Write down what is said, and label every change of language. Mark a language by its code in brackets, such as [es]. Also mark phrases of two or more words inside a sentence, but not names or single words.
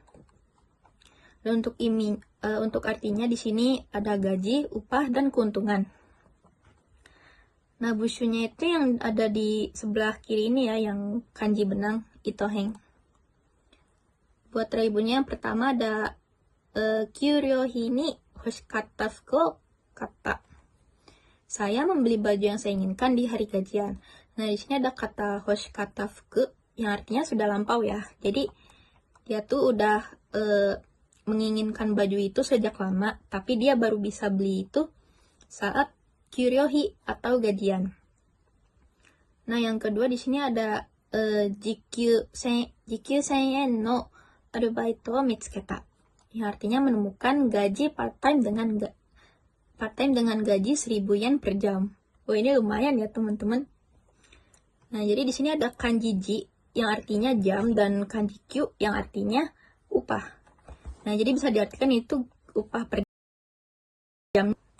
[id] Dan untuk artinya di sini ada gaji, upah, dan keuntungan. Nah, bushunya itu yang ada di sebelah kiri ini ya, yang kanji benang itoheng. Buat reibunya yang pertama ada [ja] 給料日に欲しかった服を買った. [id] Saya membeli baju yang saya inginkan di hari gajian. Nah, di sini ada kata [ja] 欲しかった服 [id] yang artinya sudah lampau ya. Jadi dia tuh udah menginginkan baju itu sejak lama, tapi dia baru bisa beli itu saat kyuryohi atau gajian. Nah, yang kedua di sini ada [ja] 時給千のアルバイトを見つけた, [id] yang artinya menemukan gaji part-time dengan gaji 1000 yen per jam. Oh, ini lumayan ya teman-teman. Nah, jadi di sini ada kanji ji yang artinya jam dan kanji kyu yang artinya upah. Nah, jadi bisa diartikan itu upah per jam.